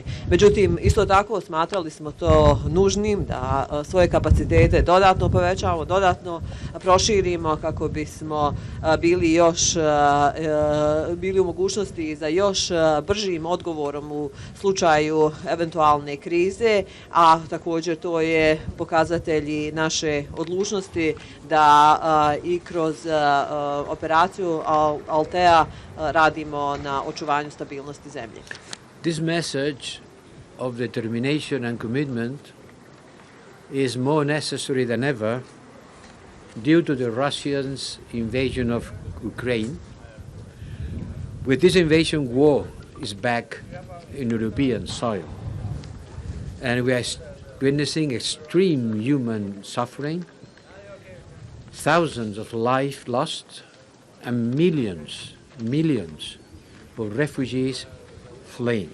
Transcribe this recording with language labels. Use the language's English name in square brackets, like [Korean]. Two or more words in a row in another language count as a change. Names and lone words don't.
[Bosnian] Međutim, isto tako smatrali smo to nužnim da svoje kapacitete dodatno povećamo, dodatno proširimo kako bismo bili u mogućnosti za još bržim odgovorom u slučaju eventualne krize, a također to je pokazatelj naše odlučnosti da i kroz operaciju Althea radimo na očuvanju stabilnosti zemlje. [English] This message of determination and commitment is more necessary than ever due to the Russians' invasion of Ukraine. With this invasion, war is back in European soil, and we are witnessing extreme human suffering, thousands of lives lost, and millions of refugees fleeing.